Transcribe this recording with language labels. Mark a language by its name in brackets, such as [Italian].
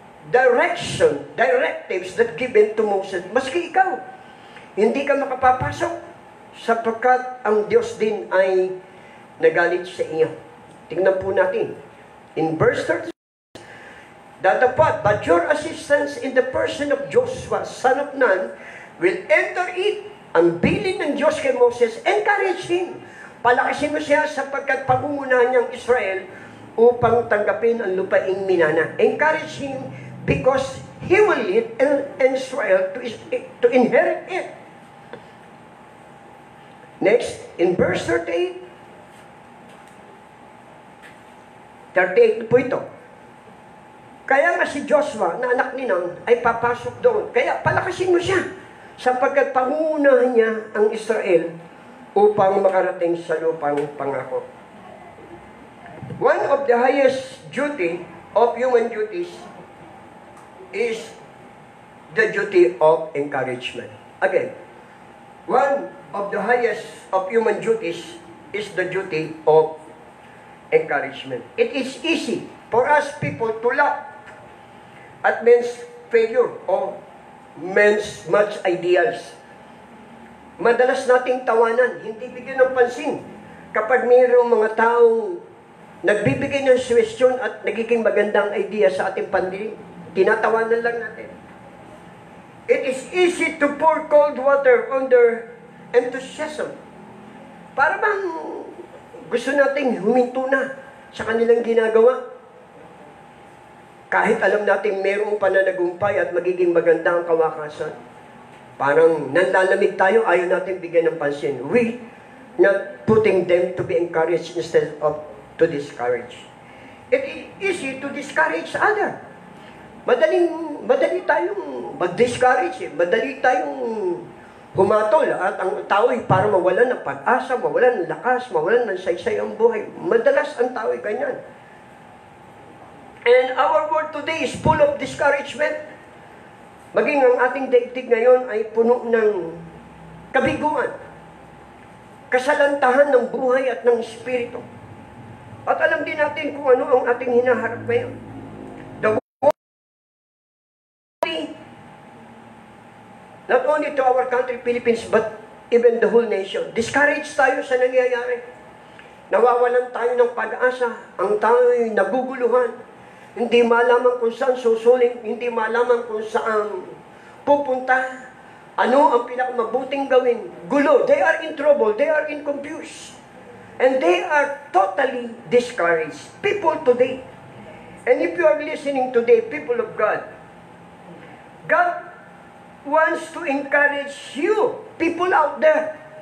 [English] Directives that given to Moses. [Filipino] Maski ikaw, hindi ka makapapasok sapagkat ang Diyos din ay nagalit sa iyo. Tingnan po natin. [English] In verse 30, "Datapwat, but your assistance in the person of Joshua, son of Nun, will enter it." [Filipino] Ang bilin ng Diyos kay Moses, [English] encourage him. [Filipino] Palakasin mo siya sapagkat pangungunahan niyang Israel upang tanggapin ang lupaing minana. [English] Encourage him because he will lead Israel to inherit it. Next, in verse 38. [Filipino] 38 po ito. Kaya nga si Joshua na anak ni Nun ay papasok doon. Kaya palakasin mo siya sapagkat pangunahan niya ang Israel upang makarating sa lupang pangako. [English] One of the highest duty of human duties is the duty of encouragement. Again, one of the highest of human duties is the duty of encouragement. It is easy for us people to laugh at men's failure or men's much ideals. [Filipino] Madalas nating tawanan, hindi bigyan ng pansin kapag mayroong mga taong nagbibigay ng suwestyon at nagiging magandang idea sa ating pandinig. Tinatawanan lang natin. [English] It is easy to pour cold water on their enthusiasm. [Filipino] Para bang gusto nating huminto na sa kanilang ginagawa. Kahit alam natin mayroong pananagumpay at magiging maganda ang kawakasan. Parang nanlalamig tayo, ayaw natin bigyan ng pansin. [English] We not putting them to be encouraged instead of to discourage. It is easy to discourage other. Madaling [Filipino] tayong mag-discourage, madali tayong humatol, at ang tao ay para mawalan ng pag-asa, mawalan ng lakas, mawalan ng saysay ang buhay. Madalas ang tao ay ganyan. [English] And our world today is full of discouragement. [Filipino] Maging ang ating daigdig ngayon ay puno ng kabiguan, kasalantahan ng buhay at ng espiritu. At alam din natin kung ano ang ating hinaharap ngayon. [English] The world, not only to our country, Philippines, but even the whole nation. [Filipino] Discouraged tayo sa nangyayari. Nawawalan tayo ng pag-asa. Ang tao'y naguguluhan. Hindi malaman kung saan susuling, hindi malaman kung saan pupunta. Ano ang pinakamabuting gawin? [English] Gulo. They are in trouble. They are in confused. And they are totally discouraged. People today. And if you are listening today, people of God, God wants to encourage you, people out there.